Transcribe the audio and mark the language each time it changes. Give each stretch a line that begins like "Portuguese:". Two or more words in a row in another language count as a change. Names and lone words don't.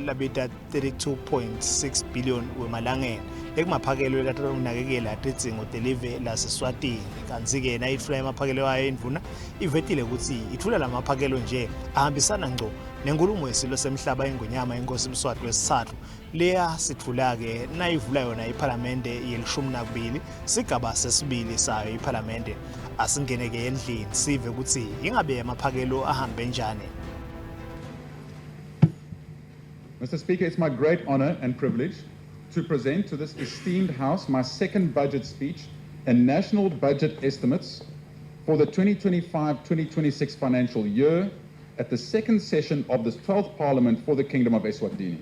Swati: labita 32.6 billion wemalangeni ekumaphakelo ekatunakekela tidzingo telive laseSwatini kanti ke nayithula emaphakelo ayo indvuna ivetile ukuthi ithula lamaphakelo nje ahambisana ngco nenkulumo yesilo semhlaba engonyama inkosi Mswati wesithathu leya sithula ke nayivula yona iPhalamende yeli12 sigaba sesibili sayo iPhalamende asingene ke endlini sive ukuthi ingabe amaphakelo ahambe njani.
English: Mr. Speaker, it's my great honor and privilege to present to this esteemed House my second budget speech and national budget estimates for the 2025-2026 financial year at the second session of this 12th Parliament for the Kingdom of Eswatini.